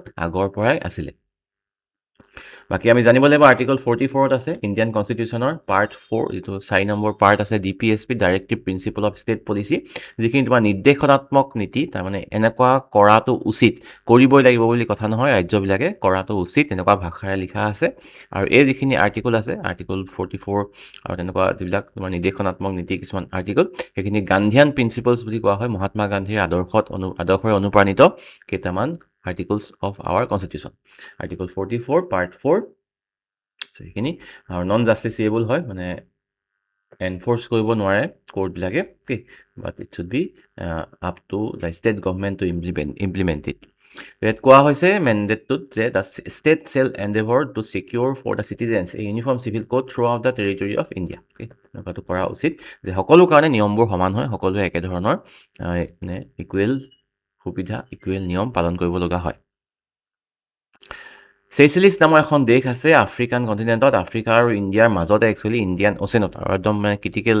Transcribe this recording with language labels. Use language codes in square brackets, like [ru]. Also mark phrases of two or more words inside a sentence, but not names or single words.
[as] আগৰ পৰাই আছিলে বাকী আমি জানিব লাগিব আৰ্টিকল 44ত আছে [en] Indian Constitutionৰ part 4 [as] যিটো 4 নম্বৰ পাৰ্ট আছে [en] DPSP Directive Principle of State Policy [as] যিখিনি তোমাৰ নিৰ্দেশনাত্মক নীতি তাৰমানে এনেকুৱা কৰাটো উচিত কৰিবই লাগিব বুলি কথা নহয় ৰাজ্যবিলাকে কৰাটো উচিত তেনেকুৱা ভাষাৰে লিখা আছে আৰু এই যিখিনি আৰ্টিকল আছে আৰ্টিকল 44 আৰু তেনেকুৱা যিবিলাক তোমাৰ নিৰ্দেশনাত্মক নীতি কিছুমান আৰ্টিকল সেইখিনি [en] Gandhian principles [as] বুলি কোৱা হয় মহাত্মা গান্ধীৰ আদৰ্শৰে অনুপ্ৰাণিত কেইটামান [en] articles of our constitution article 44 part 4 [as] so এইখিনি আৰু নন [en] জাষ্টিসিয়েবল [as] হয় মানে [en] এনফোর্স [as] কৰিব নোৱাৰে কোৰ্টবিলাকে [en] but it should be up to the state government to implement it [as] ইয়াত কোৱা হৈছে মেণ্ডেটটোত যে [en] the state shall endeavor to secure for the citizens a uniform civil code throughout the territory of India [as] এনেকুৱাটো কৰা উচিত যে সকলো কাৰণে নিয়মবোৰ সমান হয় সকলোৱে একে ধৰণৰ মানে ইকুৱেল সুবিধা ইকুৱেল নিয়ম পালন কৰিব লগা হয় চেচেলিছ নামৰ এখন দেশ আছে [en] African continentত [as] আফ্ৰিকা আৰু ইণ্ডিয়াৰ মাজতে একচুৱেলি [en] Indian Oceanত [as] আৰু একদম মানে ক্ৰিটিকেল